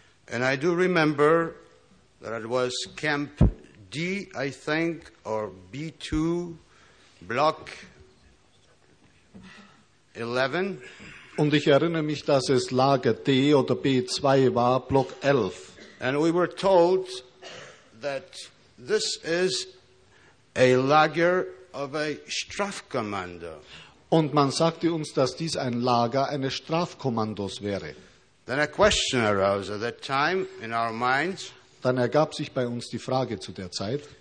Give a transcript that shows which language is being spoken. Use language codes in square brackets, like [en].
[en] And I do remember that it was Camp D, I think, or B2, Block 11. [de] Und ich erinnere mich, dass es Lager D oder B2 war, Block 11. [en] And we were told that this is a Lager of a Strafkommando. [de] Und man sagte uns, dass dies ein Lager eines Strafkommandos wäre. [en] Then a question arose at that time in our minds. [de] Dann ergab sich bei uns die Frage zu der Zeit.